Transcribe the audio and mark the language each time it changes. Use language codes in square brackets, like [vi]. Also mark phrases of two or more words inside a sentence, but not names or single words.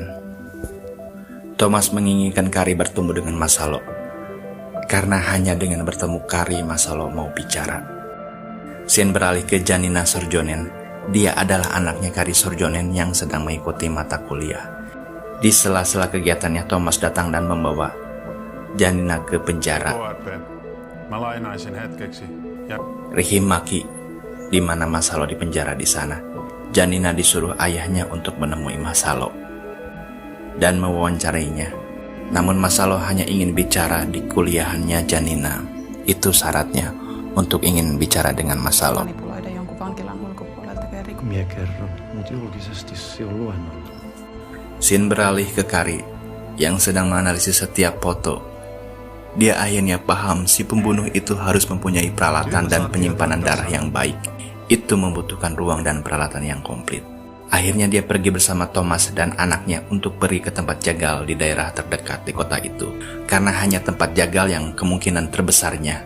[id] Thomas menginginkan Kari bertemu dengan Masalo, karena hanya dengan bertemu Kari Masalo mau bicara. Scene beralih ke Janina Sorjonen. Dia adalah anaknya Kari Sorjonen yang sedang mengikuti mata kuliah. Di sela-sela kegiatannya, Thomas datang dan membawa Janina ke penjara. [fi] Mä lainaisin hetkeksi. [id] Rihim maki di mana Masalo di penjara di sana. Janina disuruh ayahnya untuk menemui Masalo dan mewawancarainya. Namun Masalo hanya ingin bicara di kuliahannya Janina. Itu syaratnya untuk ingin bicara dengan Masalo. [fi] Manipuloida jonkun vankilan ulkopuolelta tekee rikoksia. Mie kerron, mut julkisesti se on luennolla. [id] Scene beralih ke Kari yang sedang menganalisis setiap foto. Dia akhirnya paham si pembunuh itu harus mempunyai peralatan dan penyimpanan darah yang baik. Itu membutuhkan ruang dan peralatan yang komplit. Akhirnya dia pergi bersama Thomas dan anaknya untuk pergi ke tempat jagal di daerah terdekat di kota itu, karena hanya tempat jagal yang kemungkinan terbesarnya.